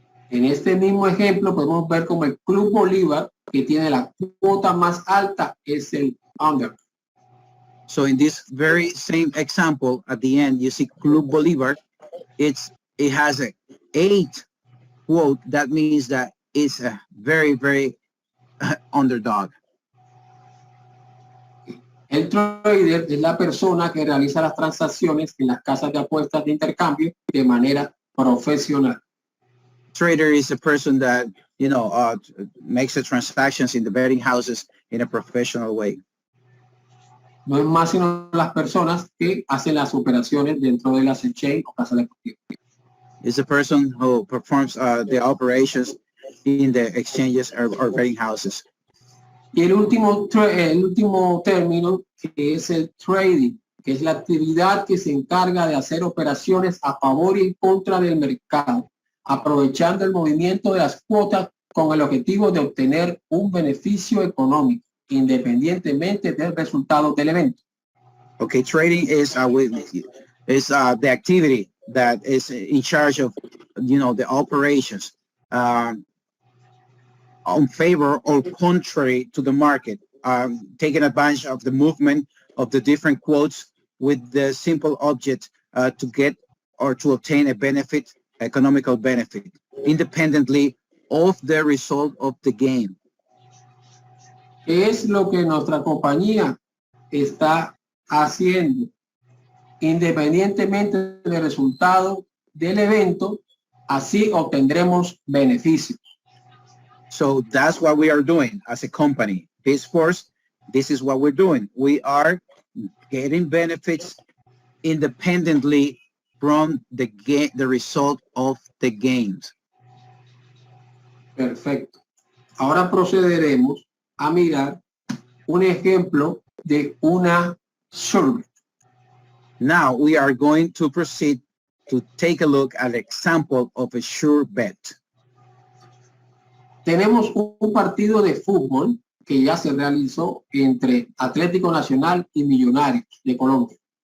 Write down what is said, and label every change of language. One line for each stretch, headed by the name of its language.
Spanish: En este mismo ejemplo podemos ver como el Club Bolívar, que tiene la cuota más alta, es el under.
English: So in this very same example, at the end, you see Club Bolívar. It has a 8 quote. That means that it's a very, very underdog.
Spanish: El trader es la persona que realiza las transacciones en las casas de apuestas de intercambio de manera profesional.
English: Trader is a person that, makes the transactions in the betting houses in a professional way.
Spanish: No es más sino las personas que hacen las operaciones dentro de las exchange o casas deportivas.
English: It's a person who performs the operations in the exchanges or betting houses.
Spanish: Y el último término es el trading, que es la actividad que se encarga de hacer operaciones a favor y en contra del mercado, aprovechando el movimiento de las cuotas con el objetivo de obtener un beneficio económico, independientemente del resultado del evento.
English: Okay, trading is the activity that is in charge of, the operations on favor or contrary to the market, taking advantage of the movement of the different quotes with the simple object to get or to obtain a benefit, economical benefit, independently of the result of the game.
Spanish: Es lo que nuestra compañía está haciendo, independientemente del resultado del evento, así obtendremos beneficios.
English: So that's what we are doing as a company. 𝗕sports, this is what we're doing. We are getting benefits independently from the result of the games.
Spanish: Perfecto. Ahora procederemos a mirar un ejemplo de una survey.
English: Now we are going to proceed to take a look at an example of a sure bet.
Spanish: Tenemos un partido de fútbol que ya se realizó entre Atlético Nacional y Millonarios de Colombia.